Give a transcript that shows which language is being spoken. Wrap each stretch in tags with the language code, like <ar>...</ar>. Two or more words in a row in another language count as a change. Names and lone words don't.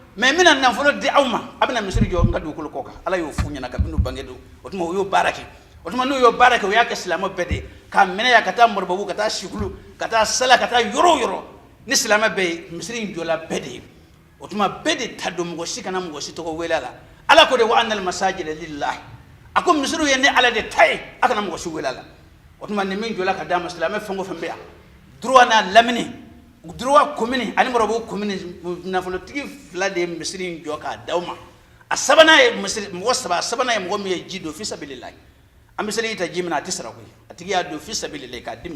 <bm>n bɛna nafolo di aw ma a bɛna misiri jɔ n ka dugukolo kɔ kan Ala y'o f'u ɲɛna kabini u bange don o tuma u y'o baara kɛ o tuma n'u y'o baara kɛ u y'a kɛ silamɛ bɛɛ de ye k'a minɛ yan ka taa mɔribabugu ka taa sikulu ka taa sala ka taa yɔrɔ o yɔrɔ ni silamɛ bɛɛ ye misiri in jɔla bɛɛ de ye o tuma bɛɛ de ta don mɔgɔ si kana mɔgɔ si tɔgɔ wele a la Ala ko de</bm> <ar>وأن المساجد لله</ar> <bm>a ko misiriw ye ne Ala de ta ye a kana mɔgɔ si wele a la o tuma ni min jɔla ka d'a ma silamɛ fɛn o fɛn bɛ yan droit n'a lamini droit commune ani mɔribabugu commune nafolotigi fila de ye misiri in jɔ k'a d'aw ma a sabanan ye mɔgɔ saba a sabanan ye mɔgɔ min ye ji don</bm> <ar>في سبيل الله</ar> <bm>an bɛ seli ta ji min na a tɛ sara koyi a tigi y'a don</bm> <ar>في سبيل الله</ar> <bm>k'a di</bm>